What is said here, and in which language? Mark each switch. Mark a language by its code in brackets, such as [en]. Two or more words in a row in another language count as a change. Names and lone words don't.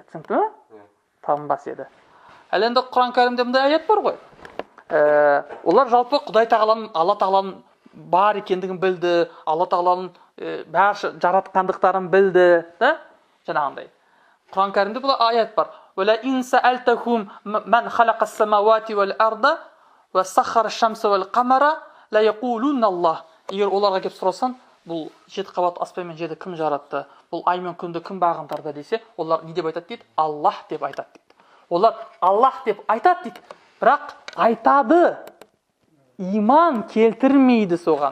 [kk] Түсінікті ме? Табынбас еді. Ал енді Құран кәрімде мындай аят бар ғой. Олар жалпы Құдай тағаланың, Алла тағаланың бар екендігін білді, Алла тағаланың бәрі жаратқандықтарын білді, да? Жаңағындай. Құран кәрімде бұл аят бар. [ar] وَلَا إِنْ سَأَلْتَهُمْ مَنْ خَلَقَ السَّمَاوَاتِ وَالْأَرْضَ وَسَخَّرَ الشَّمْسَ وَالْقَمَرَ لَيَقُولُنَّ اللَّهُ. [kk] Егер оларға келіп сұрасаң, бұл жеті қабат аспан мен жерді кім жаратты? Бұл ай мен күнді кім бағындырды десе, олар не деп айтады дейді? Аллах деп айтады дейді. Олар Аллах деп айтады дейді. Бірақ айтады, иман келтірмейді соған.